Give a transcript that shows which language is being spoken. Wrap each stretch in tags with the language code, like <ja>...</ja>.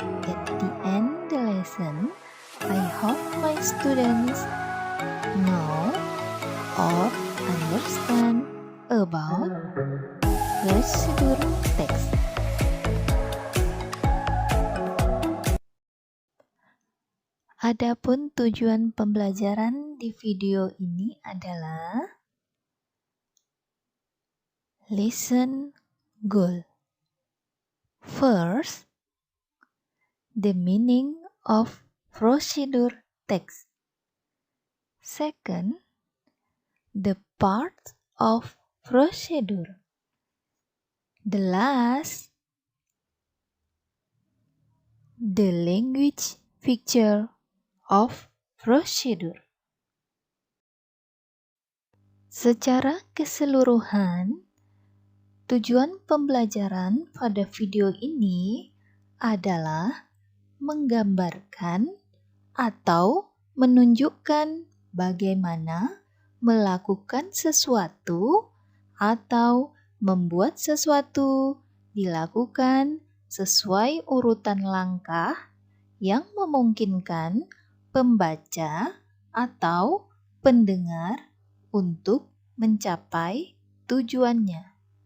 <en>At the end the lesson, I hope my students know or understand about procedure text.</en> <id>Adapun tujuan pembelajaran di video ini adalah</id> <en>listen goal. First, the meaning of procedure text. Second, the parts of procedure. The last, the language feature of procedure.</en> <id>Secara keseluruhan, tujuan pembelajaran pada video ini adalah menggambarkan atau menunjukkan bagaimana melakukan sesuatu atau membuat sesuatu dilakukan sesuai urutan langkah yang memungkinkan pembaca atau pendengar untuk mencapai tujuannya.</id>